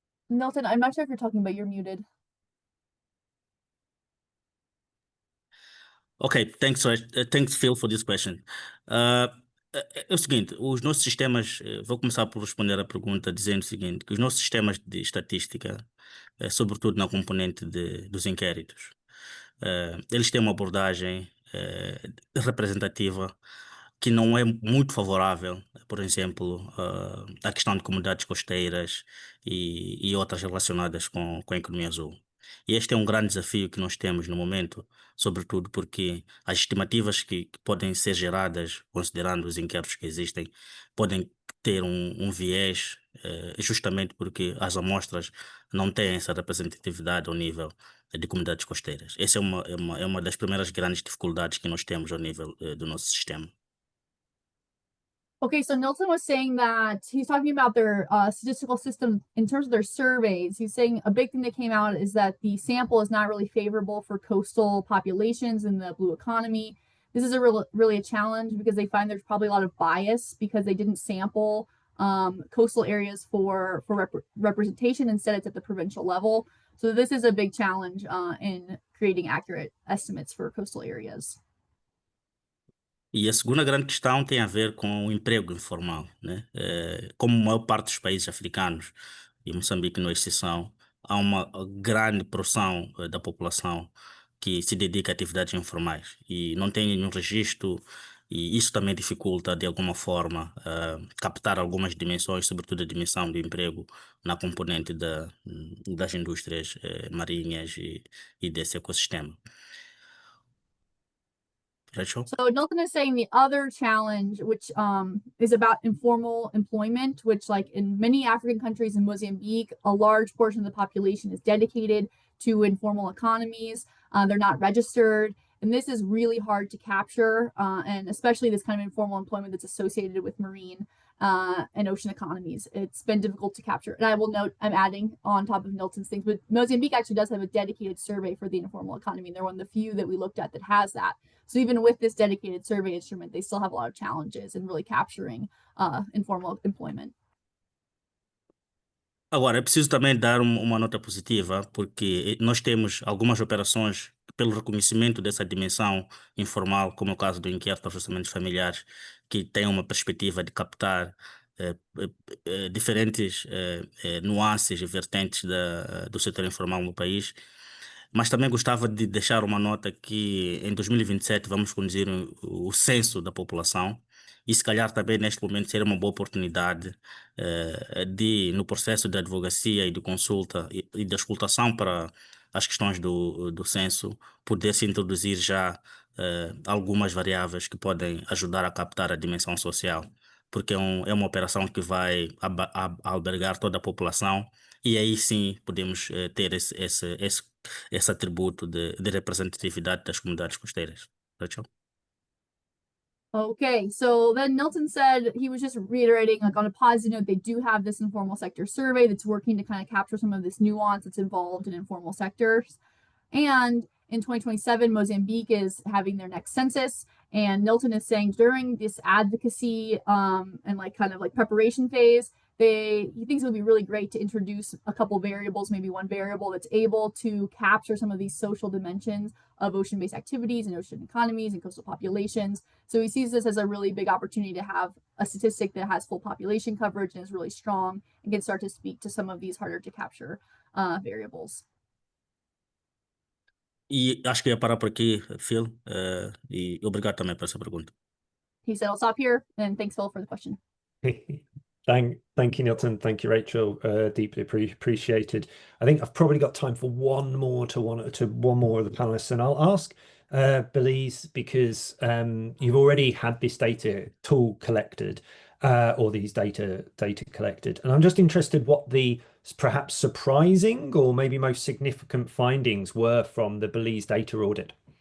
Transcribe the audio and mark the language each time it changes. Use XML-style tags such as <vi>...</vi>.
<en>Nilton, I'm not sure if you're talking, but you're muted. Okay, thanks, Phil, for this question.</en> <pt>É o seguinte, os nossos sistemas, vou começar por responder a pergunta dizendo o seguinte, que os nossos sistemas de estatística, sobretudo na componente dos inquéritos, eles têm uma abordagem representativa que não é muito favorável, por exemplo, à questão de comunidades costeiras e outras relacionadas com a economia azul. E este é um grande desafio que nós temos no momento, sobretudo porque as estimativas que podem ser geradas, considerando os inquéritos que existem, podem ter um viés, justamente porque as amostras não têm essa representatividade ao nível de comunidades costeiras. Essa é uma das primeiras grandes dificuldades que nós temos ao nível do nosso sistema.</pt> <en>Okay, so Nilton was saying that he's talking about their statistical system in terms of their surveys. He's saying a big thing that came out is that the sample is not really favorable for coastal populations in the blue economy. This is really a challenge because they find there's probably a lot of bias because they didn't sample coastal areas for representation. Instead, it's at the provincial level. So this is a big challenge in creating accurate estimates for coastal areas.</en> <pt>E a segunda grande questão tem a ver com o emprego informal, né? Como a maior parte dos países africanos, e Moçambique não é exceção, há uma grande porção da população que se dedica a atividades informais e não tem nenhum registro E isso também dificulta, de alguma forma, captar algumas dimensões, sobretudo a dimensão do emprego na componente das indústrias marinhas e desse ecossistema.</pt> <en>Rachel? So Nilton is saying the other challenge, which is about informal employment, which like in many African countries in Mozambique, a large portion of the population is dedicated to informal economies. They're not registered. And this is really hard to capture, and especially this kind of informal employment that's associated with marine and ocean economies. It's been difficult to capture. And I will note, I'm adding on top of Nilton's things, but Mozambique actually does have a dedicated survey for the informal economy. And they're one of the few that we looked at that has that. So even with this dedicated survey instrument, they still have a lot of challenges in really capturing informal employment.</en> <pt>Agora, é preciso também dar uma nota positiva, porque nós temos algumas operações pelo reconhecimento dessa dimensão informal, como é o caso do inquérito de ajustamentos familiares, que tem uma perspectiva de captar diferentes nuances e vertentes do setor informal no país. Mas também gostava de deixar uma nota que em 2027 vamos conduzir o censo da população e se calhar também neste momento seria uma boa oportunidade de, no processo de advocacia e de consulta e de escutação para as questões do censo, poder-se introduzir já algumas variáveis que podem ajudar a captar a dimensão social, porque é uma operação que vai albergar toda a população e aí sim podemos ter esse atributo de representatividade das comunidades costeiras.</pt> <en>Rachel? Okay, so then Nilton said he was just reiterating, like on a positive note, they do have this informal sector survey that's working to kind of capture some of this nuance that's involved in informal sectors. And in 2027, Mozambique is having their next census. And Nilton is saying during this advocacy and like kind of like preparation phase, he thinks it would be really great to introduce a couple variables, maybe one variable that's able to capture some of these social dimensions of ocean-based activities and ocean economies and coastal populations. So he sees this as a really big opportunity to have a statistic that has full population coverage and is really strong and can start to speak to some of these harder to capture variables.</en> <pt>E acho que ia parar por aqui, Phil, e obrigado também por essa pergunta.</pt> <en>He said, I'll stop here, and thanks, Phil, for the question. Thank you, Nilton. Thank you, Rachel. Deeply appreciated. I think I've probably got time for one more of the panelists, and I'll ask Belize, because you've already had this data tool collected, or these data collected, and I'm just interested what the perhaps surprising or maybe most significant findings were from the Belize data audit.</en>